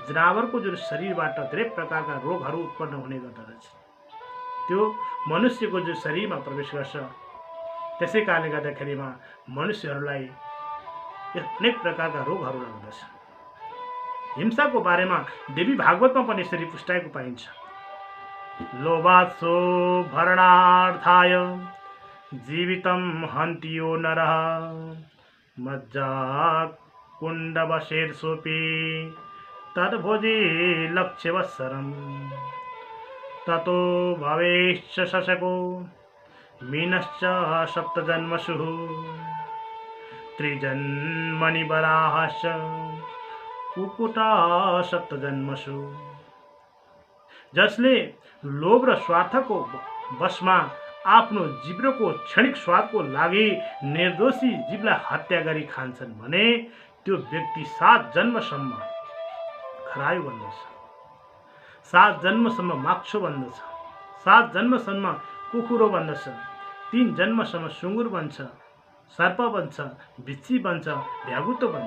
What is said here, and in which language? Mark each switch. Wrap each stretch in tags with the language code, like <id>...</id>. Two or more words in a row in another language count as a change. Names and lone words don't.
<ne>जनावरको जुन शरीरबाट धेरै प्रकारका रोगहरू उत्पन्न हुने गर्दछ, त्यो मनुष्यको जो शरीरमा प्रवेश गर्छ। त्यसै कारणले गर्दाखेरिमा मनुष्यहरूलाई अनेक प्रकारका रोगहरू लाग्दछ। हिंसाको बारेमा देवी भागवतमा पनि यसरी पुष्टाएको पाइन्छ।</ne> <sa>लोभात्सो भरणार्थाय जीवितं हन्ति यो नरः मज्जा कुण्डवशेर्षोऽपि तद्भोजी लक्ष्यवत्सरम् ततो भवेश्च शशको मीनश्च सप्तजन्मसु त्रिजन्मनि वराहश्च कुकुटा सप्तजन्मसु।</sa> <ne>जसले लोभ र स्वार्थको वशमा आफ्नो जिब्रोको क्षणिक स्वादको लागि निर्दोषी जीवलाई हत्या गरी खान्छन् भने त्यो व्यक्ति 7 जन्मसम्म खरायो बन्दछ, 7 जन्मसम्म माक्छो बन्दछ, 7 जन्मसम्म कुखुरो बन्दछ, 3 जन्मसम्म सुँगुर बन्छ, सर्प बन्छ, बिच्छी बन्छ, भ्यागुतो बन्छ।</ne>